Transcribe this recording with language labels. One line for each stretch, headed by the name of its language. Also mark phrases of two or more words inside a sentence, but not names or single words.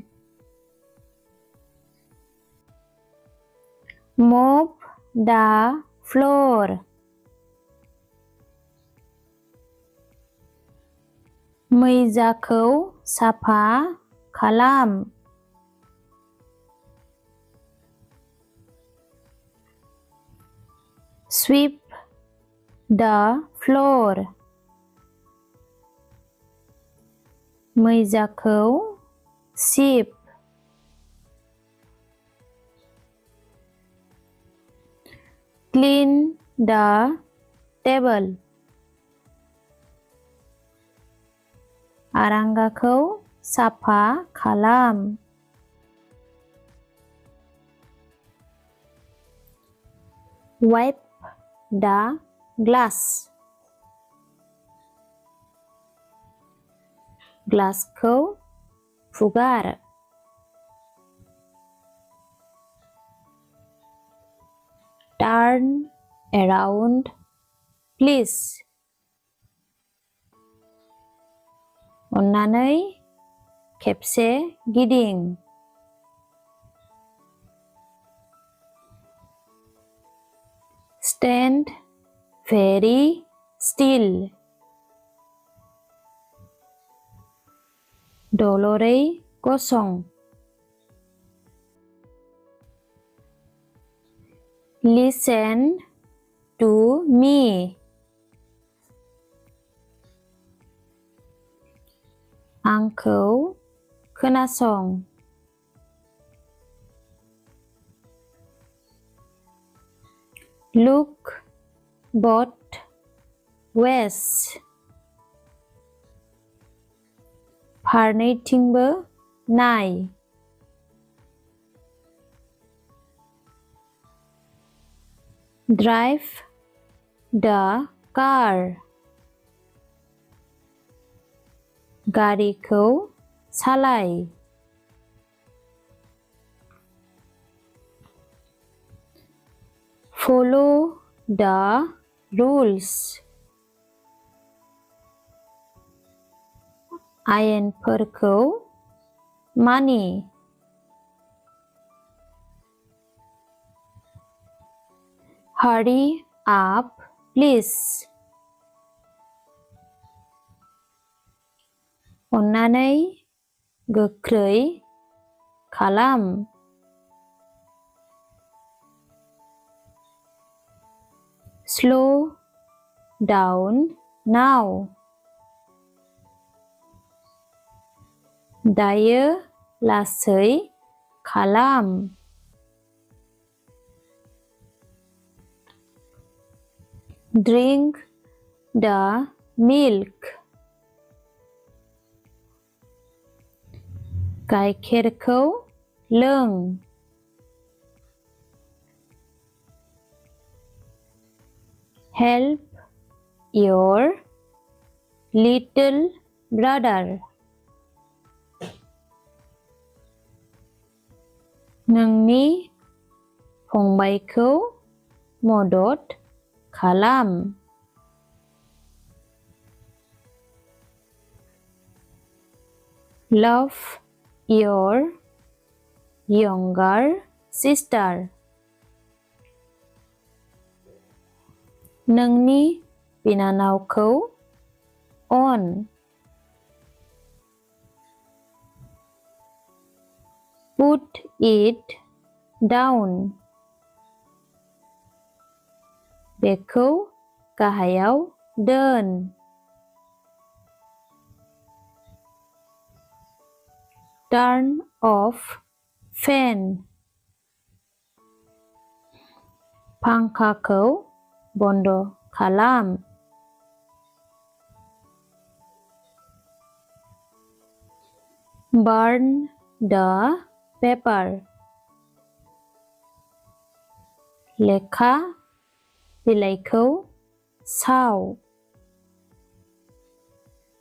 English: Mop the floor.
Bodo: मैजाखौ साफा खालाम।
English: Sweep the floor.
Bodo: मैजाखौ सिब।
English: Clean the table.
Bodo: आरांगाखौ साफा खालाम।
English: Wipe the glass.
Bodo: ग्लासखौ फुगार।
English: Turn around please.
Bodo: अन्नानै खेबसे गिदिं।
English: Stand very still.
Bodo: दलरै गसं।
English: Listen to me.
Bodo: आंखौ खोनासं।
English: Look both ways.
Bodo: फारनैथिंबो नाय।
English: Drive the car.
Bodo: गारिखौ सालाय।
English: Follow the rules.
Bodo: आयेनफोरखौ मानि।
English: Hurry up please.
Bodo: अन्नानै गोख्रै खालाम।
English: Slow down now.
Bodo: दायो लासै खालाम।
English: Drink the milk.
Bodo: गाइखेरखौ लों।
English: Help your little brother.
Bodo: नोंनि फंबायखौ मदद खालाम।
English: Love your younger sister.
Bodo: नोंनि बिनानावखौ अन।
English: Put it down.
Bodo: बेखौ गाहायाव दोन।
English: Turn off fan.
Bodo: फांखाखौ बन्द खालाम।
English: Burn the paper.
Bodo: लेखा बिलाइखौ साव।